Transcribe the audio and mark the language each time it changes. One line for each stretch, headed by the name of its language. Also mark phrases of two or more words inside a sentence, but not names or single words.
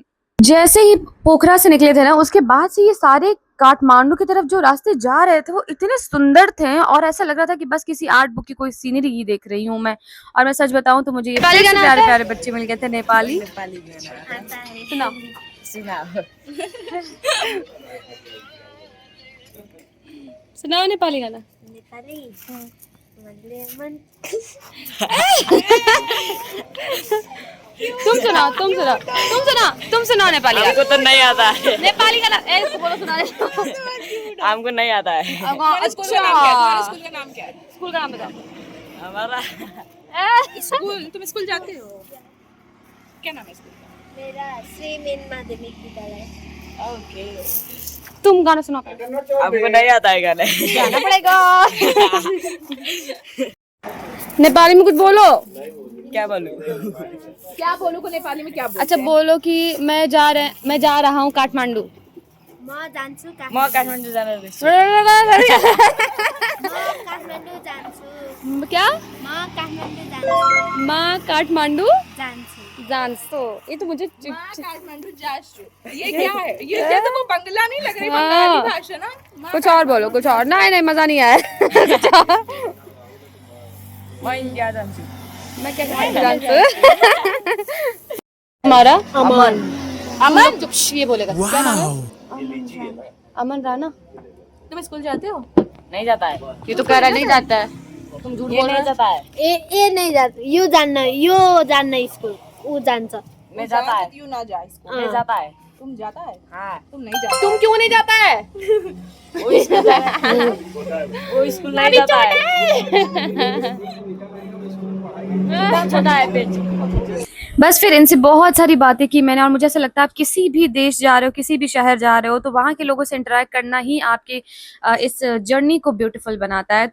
Hindi: जैसे ही पोखरा से निकले थे ना, उसके बाद से ये सारे काठमांडू की तरफ जो रास्ते जा रहे थे वो इतने सुंदर थे, और ऐसा लग रहा था कि बस किसी
English: art book
Hindi: की कोई सीनरी ही देख रही हूँ मैं। और मैं सच बताऊं तो मुझे ये फिर से प्यारे प्यारे बच्चे मिल गए थे नेपाली। सुनाओ सुनाओ नेपाली गाना।
Nepali: नेपाली मनले मन
Hindi: तुम सुनाओ नेपाली गाना। हमको तो नहीं आता है। नेपाली गाना बोलो, सुना हमको नहीं आता है। अच्छा स्कूल का नाम क्या है? स्कूल का नाम बताओ हमारा स्कूल। तुम स्कूल जाते हो? क्या नाम है स्कूल का? मेरा श्री मेन माध्यमिक विद्यालय। ओके, तुम गाना सुनाओ। हमको नहीं आता है गाने। गाना पड़ेगा। नेपाली में कुछ बोलो। क्या बोलूं? क्या बोलो को नेपाली में क्या बोलो? अच्छा बोलो कि मैं जा रहा हूँ काठमांडू।
Nepali: म जान्छु म काठमाडौँ जान रहेछु। काठमाडौँ जान्छु।
Hindi: क्या?
Nepali: म काठमाडौँ जान्छु। माँ काठमांडू जान्छु।
Hindi: जानसो। ये तो मुझे काठमांडू जाशु। ये क्या है? ये तो वो बंगला नहीं लग रही, बंगाली भाषा ना। कुछ और बोलो, कुछ और। नहीं मजा नहीं आया।
Nepali: म इन्डिया जान्छु।
Hindi: मैं क्या जानसू। हमारा अमन। अमन ये बोलेगा। क्या नाम है? अमन राणा। तुम स्कूल जाते हो? नहीं जाता है। ये तो कह रहा नहीं जाता है, तुम झूठ ये बोल रहे नहीं हो। जाता है।
Nepali: ए नहीं जान्छ, यो जान्न स्कुल ऊ जान्छ।
Hindi: मैं जाता है। क्यों ना जा स्कूल? मैं जाता है। तुम जाता है? हाँ। तुम नहीं जाता। तुम क्यों नहीं जाता है? वो स्कूल नहीं जाता है। छोटा है पेट। बस फिर इनसे बहुत सारी बातें की मैंने, और मुझे ऐसा लगता है आप किसी भी देश जा रहे हो, किसी भी शहर जा रहे हो, तो वहाँ के लोगों से इंटरेक्ट करना ही आपके इस जर्नी को ब्यूटीफुल बनाता है।